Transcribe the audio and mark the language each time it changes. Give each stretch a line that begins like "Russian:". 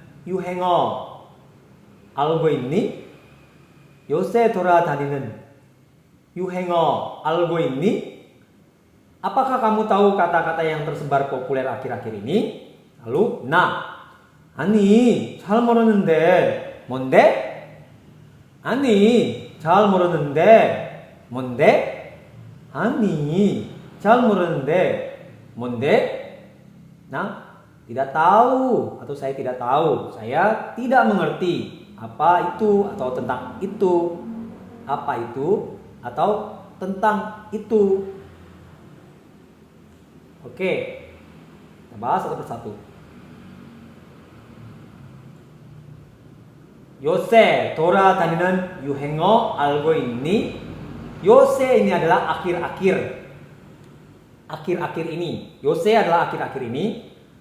Korean: 유행어 알고 있니? 요새 돌아다니는 유행어 알고 있니?
Indonesian: Apakah kamu tahu kata-kata yang tersebar populer akhir-akhir ini?
Korean: Lalu, 아니, 잘 모르는데, 뭔데? 아니, 잘 모르는데, 뭔데? 아니, 잘 모르는데, 뭔데?
Indonesian: Nah, tidak tahu atau saya tidak tahu. Saya tidak mengerti apa itu atau tentang itu. Apa itu atau tentang itu. Oke, kita bahas satu persatu.
Korean: 요새 돌아다니는 유행어 알고 있니?
Indonesian: 요새 ini adalah akhir-akhir. Akhir-akhir ini. 요새 adalah akhir-akhir ini.